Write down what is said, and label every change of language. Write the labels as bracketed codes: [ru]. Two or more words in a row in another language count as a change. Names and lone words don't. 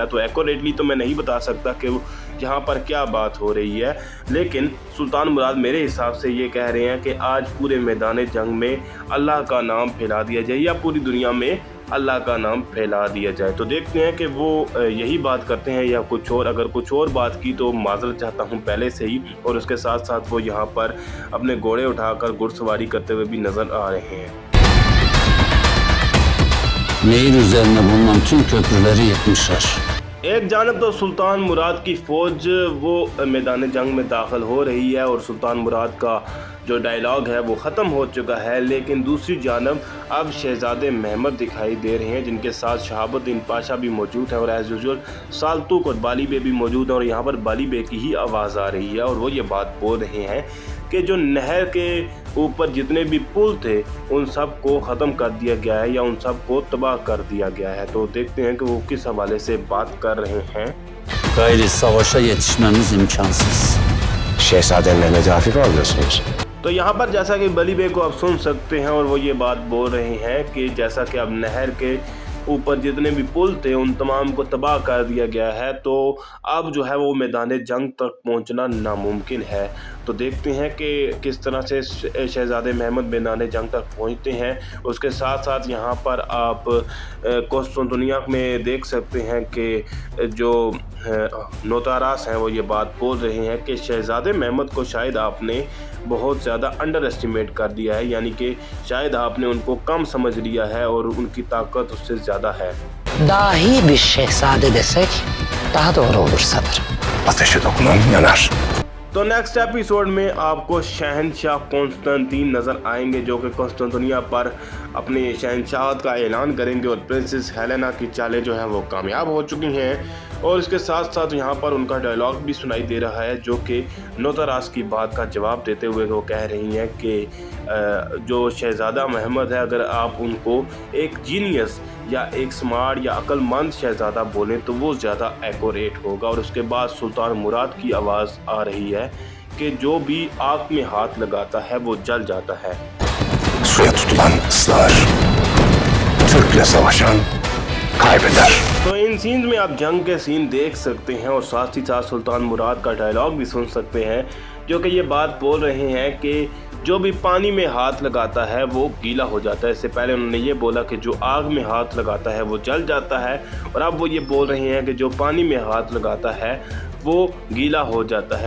[hi] तो एक्यूरेटली तो मैं नहीं बता सकता कि यहाँ पर क्या बात हो रही है, लेकिन सुल्तान मुराद मेरे हिसाब से ये कह रहे हैं कि आज पूरे मैदान जंग में अल्लाह का नाम फैला दिया जाए या पूरी दुनिया में अल्लाह का नाम फैला दिया जाए। तो देखते हैं कि वो यही बात करते हैं या कुछ और। अगर कुछ और बात की तो माजरत चाहता हूँ पहले से ही। और उसके साथ साथ वो यहाँ पर अपने घोड़े उठाकर घुड़सवारी करते हुए भी नज़र आ रहे हैं। [tr] Nehir üzerine bulunan tüm köprüleri yıkmışlar. [hi] एक जानब तो सुल्तान मुराद की फ़ौज वो मैदान जंग में दाखिल हो रही है और सुल्तान मुराद का जो डायलॉग है वो ख़त्म हो चुका है, लेकिन दूसरी जानब अब शहज़ादे महमद दिखाई दे रहे हैं जिनके साथ शहाबुद्दीन पाशा भी मौजूद है और [en] as usual [hi] साल्तुक और बाली बे भी मौजूद हैं। और यहाँ पर बाली बे की ही आवाज़ आ रही है और वो ये बात बोल रहे हैं कि जो नहर के ऊपर जितने भी पुल थे उन सब को ख़त्म कर दिया गया है या उन सब को तबाह कर दिया गया है। तो देखते हैं कि वो किस हवाले से बात कर रहे हैं। [tr] Gayri savaşa yetişmemiz imkansız. Şehzade Mehmet'i hafife alıyorsunuz. [hi] तो यहाँ पर जैसा कि बली बे को आप सुन सकते हैं और वो ये बात बोल रहे हैं कि जैसा कि अब नहर के ऊपर जितने भी पुल थे उन तमाम को तबाह कर दिया गया है, तो अब जो है वो मैदान जंग तक पहुंचना नामुमकिन है। तो देखते हैं कि किस तरह से शहजादे महमद मैदान जंग तक पहुंचते हैं। उसके साथ साथ यहाँ पर आप कुस्तुनतुनिया में देख सकते हैं कि जो नोतारास हैं वो ये बात बोल रहे हैं कि शहजादे महमद को शायद आपने बहुत ज़्यादा अंडर एस्टिमेट कर दिया है, यानी कि शायद आपने उनको कम समझ लिया है और उनकी ताकत उससे ज़्यादा है। [tr] Dahi bir şehzade desek daha doğru olur sanırım. Ateşe dokunan yanar. [hi] तो नेक्स्ट एपिसोड में आपको शहनशाह कॉन्स्टेंटीन नज़र आएंगे, जो कि कुस्तुनतुनिया पर अपने शहनशाहत का ऐलान करेंगे और प्रिंसेस हेलेना की चालें जो हैं वो कामयाब हो चुकी हैं। और इसके साथ साथ यहाँ पर उनका डायलॉग भी सुनाई दे रहा है, जो कि नोतारास की बात का जवाब देते हुए वो कह रही हैं कि जो शहज़ादा महमद है, अगर आप उनको एक जीनियस या एक स्मार्ट या अक्लमंद शहज़ादा बोलें तो वो ज़्यादा एक्यूरेट होगा। और उसके बाद सुल्तान मुराद की आवाज़ आ रही है कि जो भी आग में हाथ लगाता है वो जल जाता है। [tr] Suya tutulan ıslar. Türk'le savaşan kaybeder. [hi] तो इन सीन्स में आप जंग के सीन देख सकते हैं और साथ ही साथ सुल्तान मुराद का डायलॉग भी सुन सकते हैं, जो कि ये बात बोल रहे हैं कि जो भी पानी में हाथ लगाता है वो गीला हो जाता है। इससे पहले उन्होंने ये बोला कि जो आग में हाथ लगाता है वो जल जाता है, और अब वो ये बोल रहे हैं कि जो पानी में हाथ लगाता है वो गीला हो जाता है।